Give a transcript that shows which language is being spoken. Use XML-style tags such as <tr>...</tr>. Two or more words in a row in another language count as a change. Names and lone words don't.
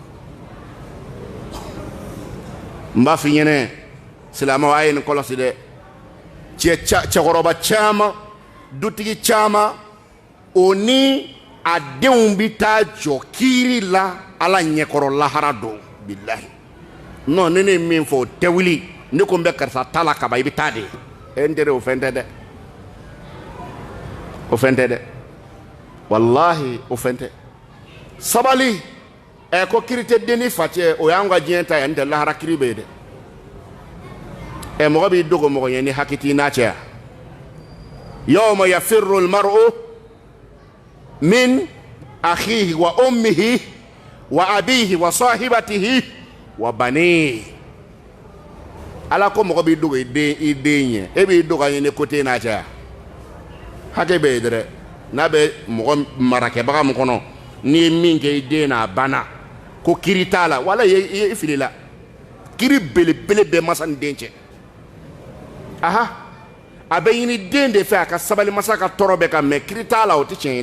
<bm>n b'a f'i ɲɛna silamɛw a ye nin kɔlɔsi dɛ cɛkɔrɔba caman dutigi caman o ni a denw bɛ taa jɔ kiiri la ala ɲɛkɔrɔ lahara don bilahi non ne ne ye min fɔ o tɛ wuli ne ko n bɛ karisa ta la kaban i bɛ taa de n tɛ dɛ o fɛn tɛ dɛ o fɛn tɛ dɛ walahi o fɛn tɛ sabali ko kiiri tɛ den ni fa cɛ o y'an ka diɲɛ ta ye n tɛ lahara kiiri bɛ yen dɛ mɔgɔ b'i dogo mɔgɔ ɲɛ ni hakili t'i n'a cɛ</bm> <ar>يوم يفر المرء من أخيه وأمه وأبيه وصاحبته وبنيه</ar> <bm>ala ko mɔgɔ b'i dogo i den ɲɛ e b'i dogo a ɲɛ ni kote n'a cɛ hakɛ bɛ yen dɛ n'a bɛ mɔgɔ marakɛbaga min kɔnɔ n'i ye min kɛ i den n'a banna ko kiiri t'a la wala i filila kiiri belebele bɛ masa ni den cɛ aha a bɛ ɲini den de fɛ a ka sabali masa ka tɔɔrɔ bɛ kan mɛ kiiri t'a la o tɛ tiɲɛ ye</bm>